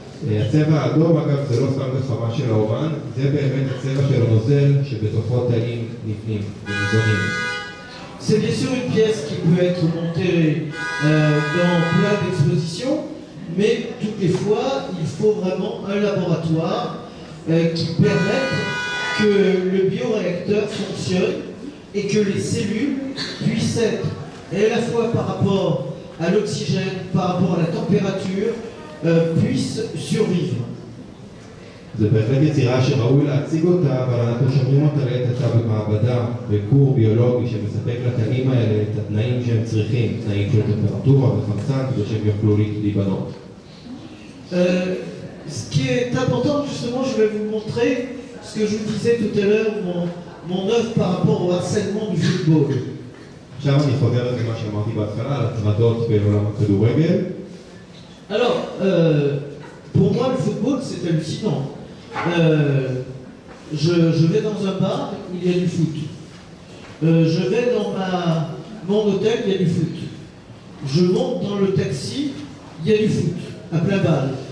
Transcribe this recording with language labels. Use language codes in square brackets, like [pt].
[he] הצבע האדום, אגב, זה לא סתם גחמה של האומן, זה באמת הצבע של הנוזל שבתוכו תאים נפנים וניזונים. [fr] C'est bien sûr une pièce qui peut être montée dans plein d'expositions, mais toutes les fois, il faut vraiment un laboratoire qui permette que le bioréacteur fonctionne et que les cellules puissent être, à la fois par rapport à l'oxygène, par rapport à la température, puissent survivre. [he] זה בהחלט יצירה שראוי להציג אותה, אבל אנחנו שומעים אותה לעת עתה במעבדה, בכור ביולוגי שמספק לתאים האלה את התנאים שהם צריכים, תנאים של טמפרטורה וחמצן, כדי שהם יוכלו להיבנות. [fr] Ce qui est important, justement, je vais vous montrer ce que je vous disais tout à l'heure, mon œuvre par rapport au harcèlement du football. [he] עכשיו אני חוזר לזה מה שאמרתי בהתחלה, על הטרדות בעולם הכדורגל. [fr] Alors, pour moi, le football, c'est hallucinant. Je vais dans un bar, il y a du foot. Je vais dans mon hôtel, il y a du foot. Je monte dans le taxi, il y a du foot, à plein balle.